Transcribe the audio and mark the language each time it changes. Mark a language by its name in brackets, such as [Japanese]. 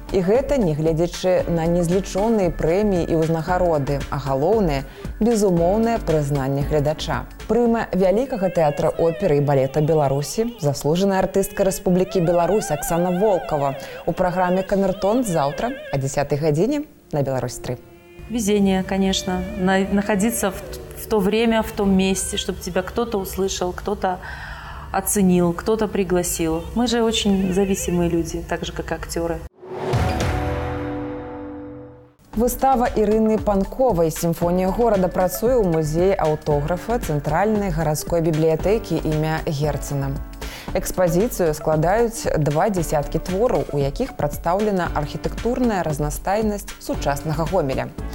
[Belarusian] І гэта нягледзячы на незлічоныя прэміі і ўзнагароды, а галоўнае – безумоўнае прызнанне гледача. Прыма вялікага тэатра оперы і балета Беларусі, заслужаная артыстка Рэспублікі Беларусь Аксана Волкова у праграме «Камертон» заўтра о 10 гадзіне на Беларусь-3. [Russian] Везение, конечно, находиться в то время, в том месте, чтобы тебя кто-то услышал, кто-то оценил, кто-то пригласил. Мы же очень зависимые люди, так же, как и актеры. [Belarusian] Выстава Ірыны Панковай «Сімфонія горада» працуе ў музеі аўтографа Цэнтральнай гарадской бібліятэкі імя Герцена. Экспазіцыю складаюць 20 твораў, у якіх прадстаўлена архітэктурная разнастайнасць сучаснага Гомеля.